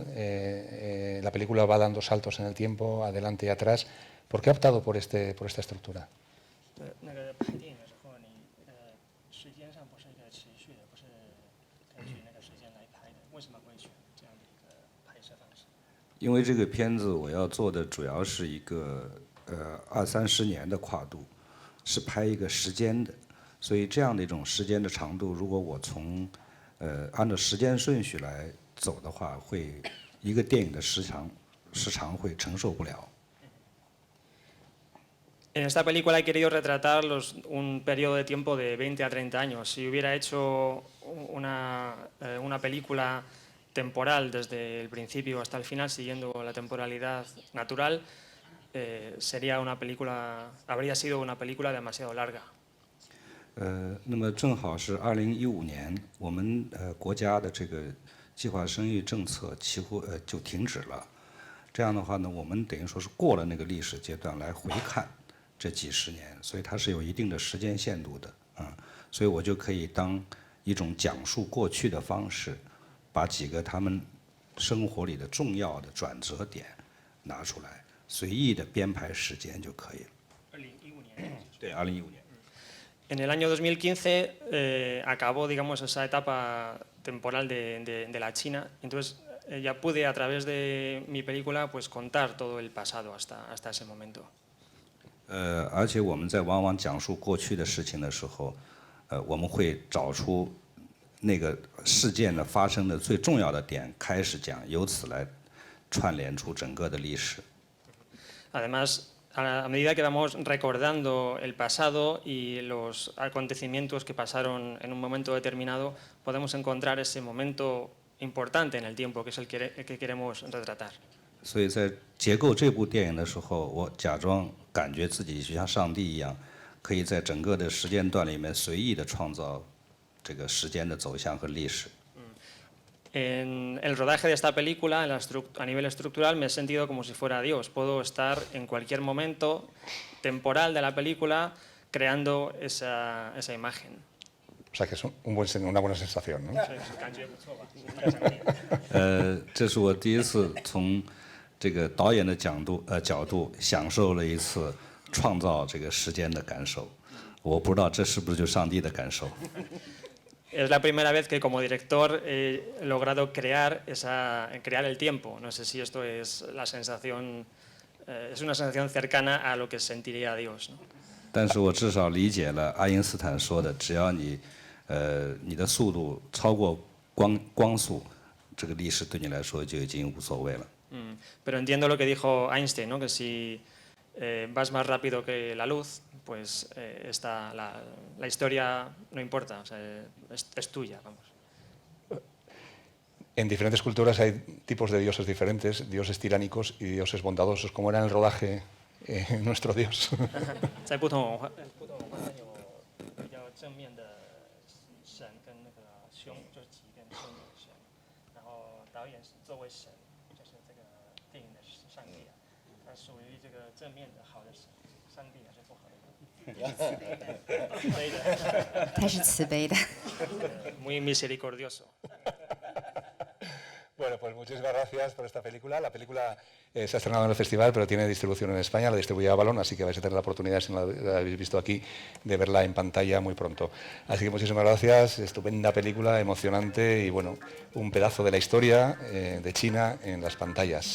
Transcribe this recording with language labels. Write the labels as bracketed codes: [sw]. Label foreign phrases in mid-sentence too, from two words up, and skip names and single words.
[es] La película va dando saltos en el tiempo, adelante y atrás. ¿Por qué ha optado por esta estructura? [zh] Porque 因为这个片子我要做的主要是一个20-30年的跨度，是拍一个时间的，所以这样的一种时间的长度，如果我从按照时间顺序来走的话，会一个电影的时长会承受不了。 [es] En esta película he querido retratar un periodo de tiempo de 20 a 30 años. Si hubiera hecho una película temporal desde el principio hasta el final, siguiendo la temporalidad natural, habría sido una película demasiado larga. [zh] 那么正好是2015年，我们国家的这个计划生育政策几乎就停止了。这样的话呢，我们等于说是过了那个历史阶段来回看这几十年，所以它是有一定的时间限度的啊。所以我就可以当一种讲述过去的方式，把几个他们生活里的重要的转折点拿出来，随意的编排时间就可以了。 2015年。对，2015年。 [es] En el año 2015 acabó, digamos, esa etapa temporal de la China. Entonces ya pude a través de mi película pues contar todo el pasado hasta ese momento. [zh] 而且我们在往往讲述过去的事情的时候，我们会找出那个事件的发生的最重要的点开始讲，由此来串联出整个的历史。 [es] Además, a medida que vamos recordando el pasado y los acontecimientos que pasaron en un momento determinado, podemos encontrar ese momento importante en el tiempo, que es el que queremos retratar. [zh] 所以在结构这部电影的时候，我假装感觉自己就像上帝一样，可以在整个的时间段里面随意的创造这个时间的走向和历史。 [es] En el rodaje de esta película, a nivel estructural, me he sentido como si fuera Dios. Puedo estar en cualquier momento temporal de la película creando esa imagen. O sea que es una buena sensación, ¿no? [zh] 这是我第一次从这个导演的角度享受了一次创造这个时间的感受。我不知道这是不是就上帝的感受。 [es] Es la primera vez que como director he logrado crear el tiempo. No sé si esto es la sensación, es una sensación cercana a lo que sentiría Dios, ¿no? [zh] 但是我至少理解了爱因斯坦说的，只要你的速度超过光速，这个历史对你来说就已经无所谓了。 [es] Pero entiendo lo que dijo Einstein, ¿no? Que si vas más rápido que la luz, pues la historia no importa, o sea, es tuya, vamos. En diferentes culturas hay tipos de dioses diferentes, dioses tiránicos y dioses bondadosos. ¿Cómo era en el rodaje nuestro Dios? [zh] 在不同文化有比较正面的神跟那个凶，就是吉跟凶的神。然后导演是作为神，就是这个电影的上帝啊，他属于这个正面的好的神，上帝还是不好的。慈悲的。他是慈悲的。 [es] Muy misericordioso. Bueno, pues muchísimas gracias por esta película. La película se ha estrenado en el festival, pero tiene distribución en España, la distribuye Avalon, así que vais a tener la oportunidad, si no la habéis visto aquí, de verla en pantalla muy pronto. Así que muchísimas gracias, estupenda película, emocionante y bueno, un pedazo de la historia de China en las pantallas.